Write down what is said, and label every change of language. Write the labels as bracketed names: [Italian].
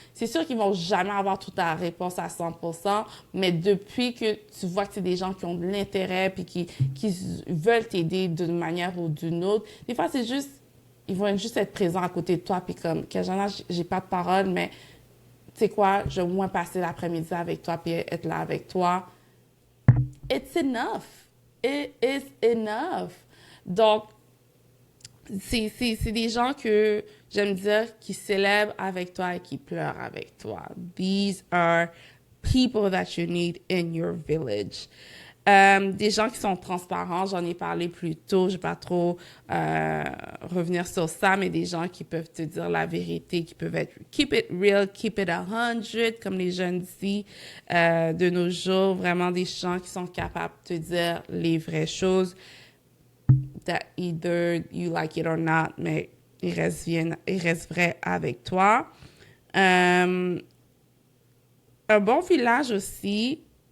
[French] C'est sûr qu'ils vont jamais avoir toute la réponse à 100%, mais depuis que tu vois que c'est des gens qui ont de l'intérêt puis qui veulent t'aider d'une manière ou d'une autre, des fois, c'est juste, ils vont juste être présents à côté de toi puis comme, Kajana, j'ai pas de parole, mais tu sais quoi, je vais au moins passer l'après-midi avec toi puis être là avec toi. [English] It's enough. It is enough. [French] Donc, c'est des gens que j'aime dire qui célèbrent avec toi et qui pleurent avec toi. [English] These are people that you need in your village. [French] Des gens qui sont transparents, j'en ai parlé plus tôt, je vais pas trop revenir sur ça, mais des gens qui peuvent te dire la vérité, qui peuvent être [English] keep it real, keep it 100, [French] comme les jeunes disent de nos jours, vraiment des gens qui sont capables de te dire les vraies choses, [English] that either you like it or not, [French] mais ils restent vrais avec toi. Un bon village aussi,